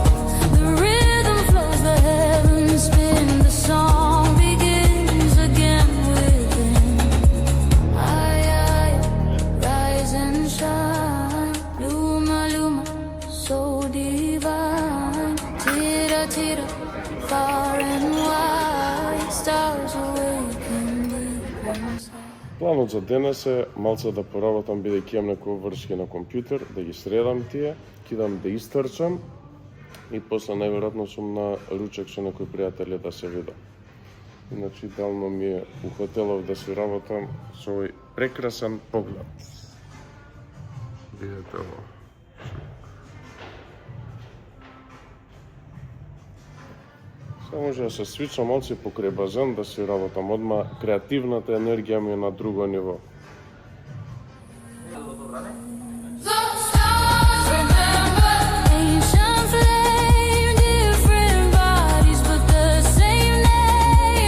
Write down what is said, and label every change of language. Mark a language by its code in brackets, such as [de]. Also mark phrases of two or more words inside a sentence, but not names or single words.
[en] The rhythm flows, the heavens spin, the song begins again within. I rise and shine, Luma, Luma, so divine. Tira, tira, far and wide, stars awaken deep inside. [mk] Планот за денес е малце да поработам бидејќи имам некои вршки на компјутер, да ги средам тие, кидам да истрчам и после најверојатно сум на ручек со некои пријатели да се видам. Иначе идеално ми е у хотелов да си работам со овој прекрасен поглед. Видете ово. Се може да се свичам малце покрај базен да си работам одма, креативната енергија ми е на друго ниво. [en] Ancient flame, different bodies, but the same name.